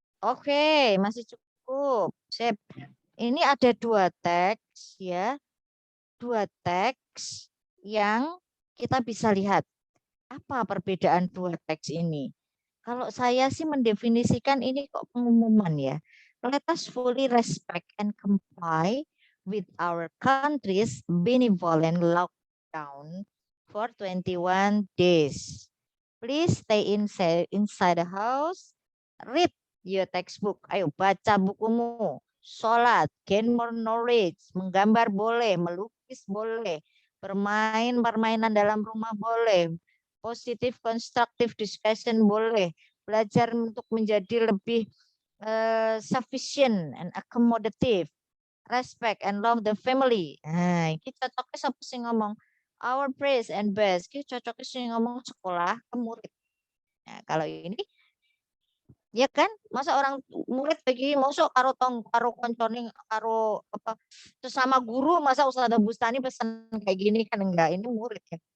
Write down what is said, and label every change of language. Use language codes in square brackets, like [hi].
[id] Oke, masih cukup. Sip. Ini ada 2 teks ya. 2 teks yang kita bisa lihat. Apa perbedaan 2 teks ini? Kalau saya sih mendefinisikan ini kok pengumuman ya. [en] Let us fully respect and comply with our country's benevolent lockdown for 21 days. Please stay inside the house. Read your textbook. [id] Ayo baca bukumu. Sholat, [en] gain more knowledge. [id] Menggambar boleh, melukis boleh. Bermain permainan dalam rumah boleh. [en] Positive constructive discussion [id] boleh. Belajar untuk menjadi lebih [en] sufficient and accommodative. Respect and love the family. [id] Nah, ini cocoknya siapa sih ngomong? [en] Our praise and best. [id] Ini cocoknya sih ngomong sekolah ke murid. Nah, kalau ini ya kan, masa orang murid lagi masuk [jv] karo koncone karo [id] apa sesama guru, masa Ustazah Bustani pesan kayak gini kan, enggak, ini murid ya.